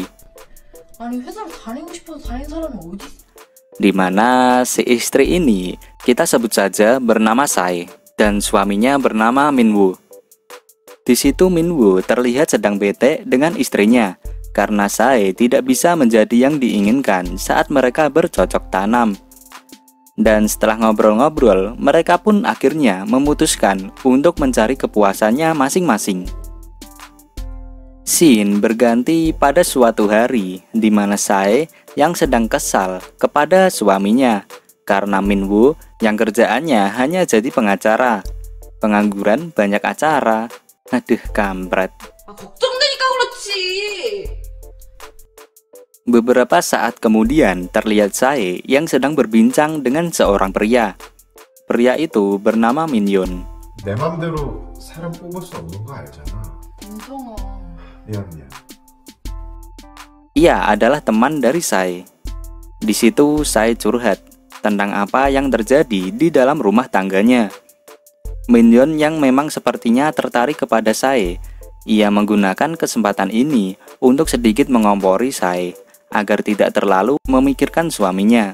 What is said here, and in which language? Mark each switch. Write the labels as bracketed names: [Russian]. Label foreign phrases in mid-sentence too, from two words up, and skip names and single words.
[Korean] 아니 회사를 다니고 싶어서 다니는 사람이 어디? [Indonesian] Di mana si istri ini kita sebut saja bernama Sae dan suaminya bernama Minwoo. Di situ Minwoo terlihat sedang bete dengan istrinya karena Sae tidak bisa menjadi yang diinginkan saat mereka bercocok tanam. Dan setelah ngobrol-ngobrol, mereka pun akhirnya memutuskan untuk mencari kepuasannya masing-masing. Scene berganti pada suatu hari di mana Sae yang sedang kesal kepada suaminya karena Minwoo yang kerjaannya hanya jadi pengacara. Pengangguran banyak acara. Aduh, kampret. [Korean] 걱정되니까 그렇지. [Indonesian] Beberapa saat kemudian terlihat Sae yang sedang berbincang dengan seorang pria. Pria itu bernama Minyon. [Korean] 내 맘대로 사람 뽑을 수 없는 거 알잖아. 은성아. 미안. [Indonesian] Ia adalah teman dari Sae. Di situ Sae curhat tentang apa yang terjadi di dalam rumah tangganya. Minyon yang memang sepertinya tertarik kepada Sae. Ia menggunakan kesempatan ini untuk sedikit mengompori Sae agar tidak terlalu memikirkan suaminya.